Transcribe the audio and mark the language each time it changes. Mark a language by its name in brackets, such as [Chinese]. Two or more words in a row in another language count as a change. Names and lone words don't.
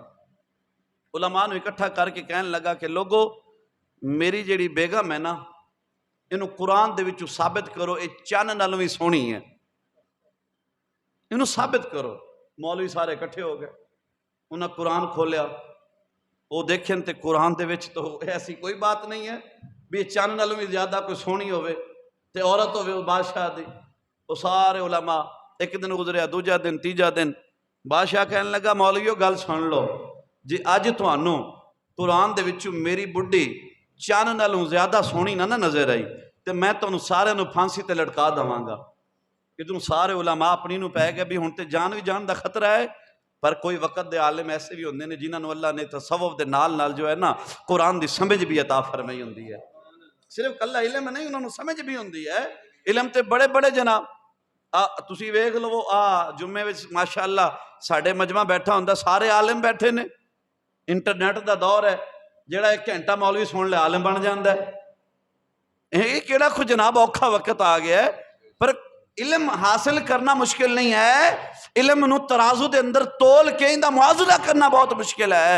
[Punjabi] علماء نو اکٹھا کر کے کہنے لگا کہ لوگو میری جیڑی بیگم ہے نا انہوں قرآن دے وچوں ثابت کرو اے چن نالوں بھی سونی ہے، انہوں ثابت کرو. مولوی سارے کٹھے ہو گئے، انہوں نے قرآن کھولیا، وہ دیکھیں تے قرآن دے وچ تو ایسی کوئی بات نہیں ہے بھی چن نالوں بھی زیادہ کوئی سونی ہوئے تے عورت ہوئے وہ بادشاہ دی. وہ سارے علماء ایک دن گزریا، دوجا دن، تیجا دن، بادشاہ کہنے لگا مولویو گل سن لو، جی اج تھانوں قرآن دے وچوں میری بڈھی چن نالوں زیادہ سونی نہ نظر آئی تے میں تانوں سارے نوں پھانسی تے لٹکا دواں گا۔ ادھروں سارے علماء اپنی نوں پہ گئے بھی ہن تے جان بھی جان دا خطرہ ہے، پر کوئی وقت دے عالم ایسے بھی ہوندے نے جنہاں نوں اللہ نے تصوف دے نال نال جو ہے نا قرآن دی سمجھ بھی عطا فرمائی ہوندی ہے۔ صرف کلا علم نہیں، انہوں نے سمجھ بھی ہوندی ہے۔ علم تے بڑے بڑے جناب تسی ویکھ لو جمعے وچ ماشاءاللہ ساڈے مجمع بیٹھا ہوندا، سارے عالم بیٹھے نے، انٹرنیٹ دا دور ہے، جیڑا 1 گھنٹہ مولوی سن لے عالم بن جاندا ہے۔ یہ کیڑا کچھ جناب اوکھا وقت آ گیا ہے، پر علم حاصل کرنا مشکل نہیں ہے، علم نو ترازو دے اندر تول کے اندہ موازنہ کرنا بہت مشکل ہے۔